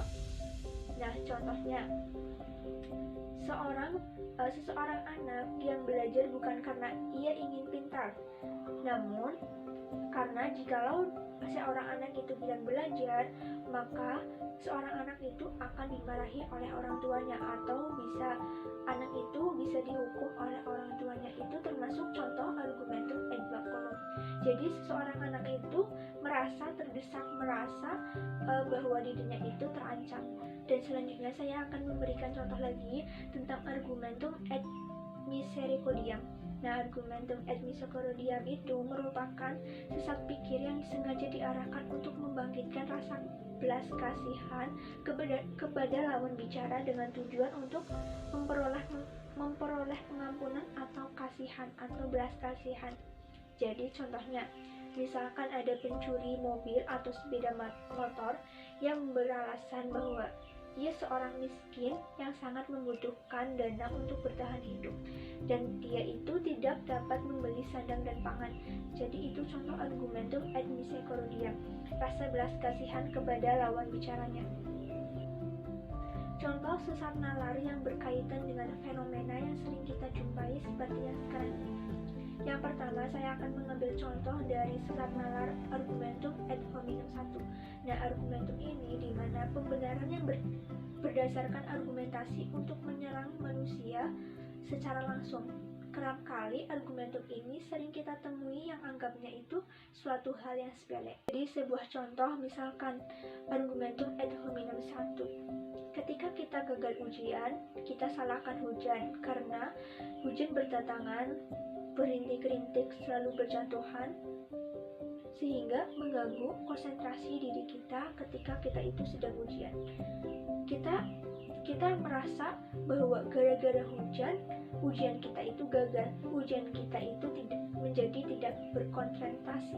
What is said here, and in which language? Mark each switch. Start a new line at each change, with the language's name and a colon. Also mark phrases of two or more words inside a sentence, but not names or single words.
Indonesian: Nah, contohnya seseorang anak yang belajar bukan karena ia ingin pintar, namun karena jikalau seorang anak itu tidak belajar, maka seorang anak itu akan dimarahi oleh orang tuanya, atau anak itu bisa dihukum oleh orang tuanya. Itu termasuk contoh
Latin: argumentum et baculum.
Indonesian: Jadi seseorang anak itu merasa terdesak, bahwa dirinya itu terancam. Dan selanjutnya saya akan memberikan contoh lagi tentang
Latin: argumentum et misericordiam.
Indonesian: Nah,
Latin: argumentum et misericordiam
Indonesian: itu merupakan sesat pikir yang sengaja diarahkan untuk membangkitkan rasa belas kasihan kepada lawan bicara dengan tujuan untuk memperoleh pengampunan atau kasihan atau belas kasihan. Jadi contohnya, misalkan ada pencuri mobil atau sepeda motor yang beralasan bahwa dia seorang miskin yang sangat membutuhkan dana untuk bertahan hidup, dan dia itu tidak dapat membeli sandang dan pangan. Jadi itu contoh
Latin: argumentum et misericordiam,
Indonesian: rasa belas kasihan kepada lawan bicaranya. Contoh sesat nalar yang berkaitan dengan fenomena yang sering kita jumpai seperti yang sekarang ini. Yang pertama, saya akan mengambil contoh dari sesat nalar
Latin: argumentum ad hominem
Indonesian: 1. Nah, argumentum ini di mana pembenaran yang berdasarkan argumentasi untuk menyerang manusia secara langsung. Kerap kali argumentum ini sering kita temui yang anggapnya itu suatu hal yang sepele. Jadi sebuah contoh, misalkan
Latin: argumentum ad hominem
Indonesian: 1. Ketika kita gagal ujian, kita salahkan hujan karena hujan berdatangan, berintik-rintik, selalu berjatuhan, sehingga mengganggu konsentrasi diri kita ketika kita itu sedang ujian. Kita merasa bahwa gara-gara ujian kita itu gagal, ujian kita itu tidak berkonsentrasi.